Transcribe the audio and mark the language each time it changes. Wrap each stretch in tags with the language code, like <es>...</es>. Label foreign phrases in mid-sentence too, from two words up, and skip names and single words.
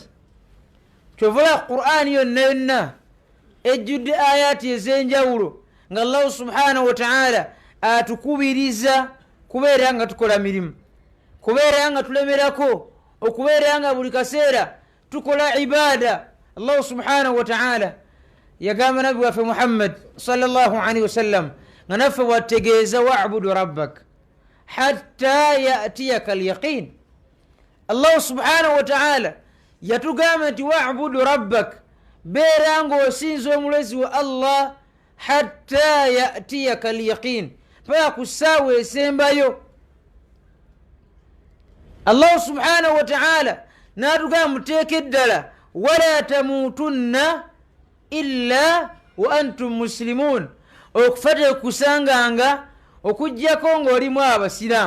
<lg>Kyovula Qur'ani yonna yonna ejjudde ayati ez'enjawulo nga</lg> <ar>الله سبحانه وتعالى</ar> <lg>atukubiriza kubeera nga tukola mirimu, kubeera nga tulemerako, okubeera nga buli kaseera tukola ibaada.</lg> <ar>الله سبحانه وتعالى</ar> <lg>yagamba nabi waffe Muhammad</lg> <ar>صلى الله عليه وسلم</ar> <lg>nga naffe wategeeza</lg> <ar>واعبد ربك حتى يأتيك اليقين. الله سبحانه وتعالى</ar> <lg>yatugamba nti</lg> <ar>واعبد ربك,</ar> <lg>beera ng'osinza omulezi wa Allah</lg> <ar>حتى يأتيك اليقين,</ar> <lg>paka ku ssaawa esembayo.</lg> <ar>الله سبحانه وتعالى</ar> <lg>n'atugamba muteeke eddala</lg> <ar>ولا تموتن إلا وأنتم مسلمون,</ar> <lg>okufa tekusanganga okuggyako ng'olimu abasiraamu.</lg>